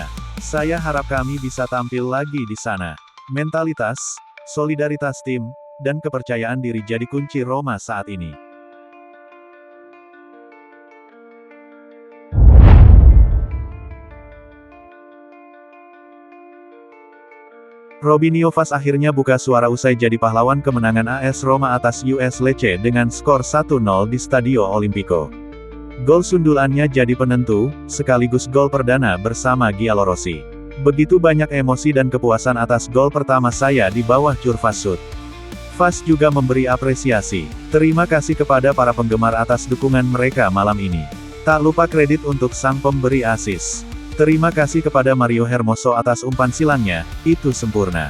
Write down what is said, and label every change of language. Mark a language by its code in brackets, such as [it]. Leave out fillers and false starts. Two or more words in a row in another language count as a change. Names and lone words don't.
[id] Saya harap kami bisa tampil lagi di sana. Mentalitas, solidaritas tim, dan kepercayaan diri jadi kunci Roma saat ini. Robinho Vaz akhirnya buka suara usai jadi pahlawan kemenangan AS Roma atas US Lecce dengan skor 1-0 di Stadio Olimpico. Gol sundulannya jadi penentu, sekaligus gol perdana bersama Giallorossi. Begitu banyak emosi dan kepuasan atas gol pertama saya di bawah Curvasut. Vaz juga memberi apresiasi. Terima kasih kepada para penggemar atas dukungan mereka malam ini. Tak lupa kredit untuk sang pemberi asis. Terima kasih kepada Mario Hermoso atas umpan silangnya, itu sempurna.